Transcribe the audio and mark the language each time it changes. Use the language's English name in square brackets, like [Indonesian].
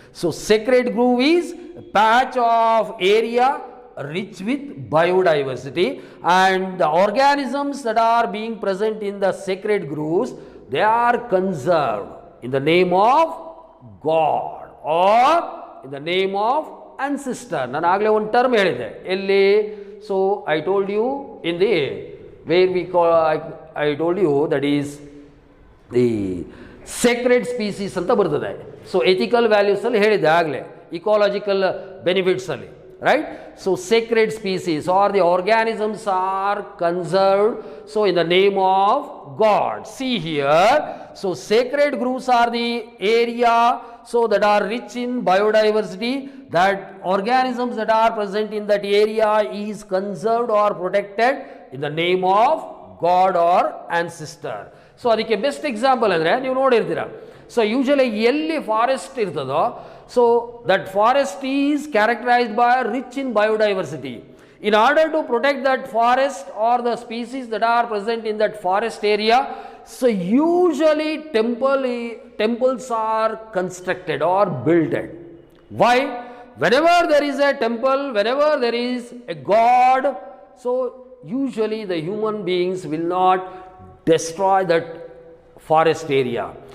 [English] So sacred grove is a patch of area rich with biodiversity, and the organisms that are being present in the sacred groves, they are conserved in the name of God or in the name of ancestor. [Kannada] ನಾನು ಆಗಲೇ ಒಂದು term ಹೇಳಿದೆ ಎಲ್ಲಿ. [English] So I told you in the where we call, I told you that is the sacred species [Kannada] ಅಂತ ಬರ್ತದೆ. [English] so ethical values [Kannada] ಅಲ್ಲಿ ಹೇಳಿದೆ ಆಗಲೇ, [English] Ecological benefits ಅಲ್ಲಿ, right? So sacred species or the organisms are conserved, so in the name of God. See here, so sacred groves are the area so that are rich in biodiversity, that organisms that are present in that area is conserved or protected in the name of God or ancestor. So [Kannada] ಅದಕ್ಕೆ best example ಅಂದರೆ ನೀವು ನೋಡಿರ್ತೀರ, [English] so usually [Kannada] ಎಲ್ಲಿ forest ಇರ್ತದೋ, [English] So that forest is characterized by rich in biodiversity. In order to protect that forest or the species that are present in that forest area, so usually temples are constructed or built. Why? Whenever there is a temple, whenever there is a god, so usually the human beings will not destroy that forest area.